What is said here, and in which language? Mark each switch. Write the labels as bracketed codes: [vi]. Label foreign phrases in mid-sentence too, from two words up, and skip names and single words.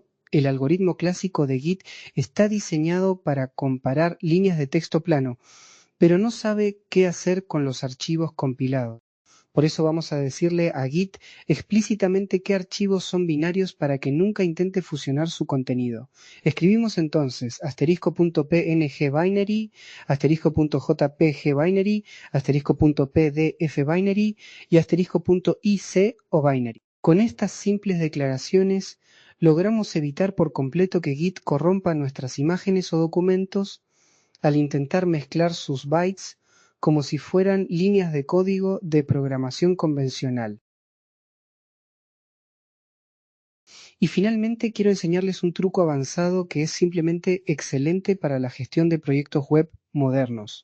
[es] El algoritmo clásico de Git está diseñado para comparar líneas de texto plano, pero no sabe qué hacer con los archivos compilados. Por eso vamos a decirle a Git explícitamente qué archivos son binarios para que nunca intente fusionar su contenido. Escribimos entonces *.png binary, *.jpg binary, *.pdf binary y *.ic o binary. Con estas simples declaraciones logramos evitar por completo que Git corrompa nuestras imágenes o documentos al intentar mezclar sus bytes como si fueran líneas de código de programación convencional. Y finalmente quiero enseñarles un truco avanzado que es simplemente excelente para la gestión de proyectos web modernos.